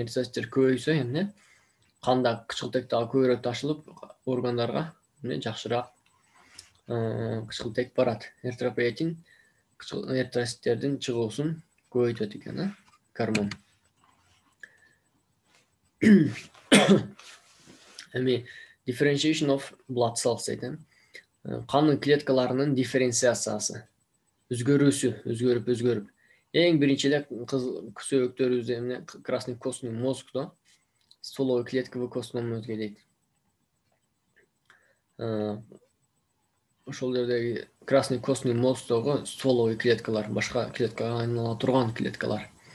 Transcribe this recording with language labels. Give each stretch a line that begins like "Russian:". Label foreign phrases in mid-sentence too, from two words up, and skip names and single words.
Kyrgyz: Эритроциттер көбөйсө эмне канда кычкылтек дагы көбүрөөк ташылып, органдарга эмне жакшыраак кычкылтек барат. Эритропоэтин эритроциттердин чыгуусун көбөйтөт экен, гормон. Эми
English: differentiation of blood cells
Kyrgyz: дейт. Кан клеткаларынын дифференциациясы, өзгөрүп. Эң биринчи эле сөөктөрүбүздө эмне
Russian: красный костный мозгдо стволовый клетковый костный мозг
Kyrgyz: дейт. Ошол жердеги
Russian: красный костный мозгдогу стволовый
Kyrgyz: клеткалар, башка клеткага айнала турган клеткалар.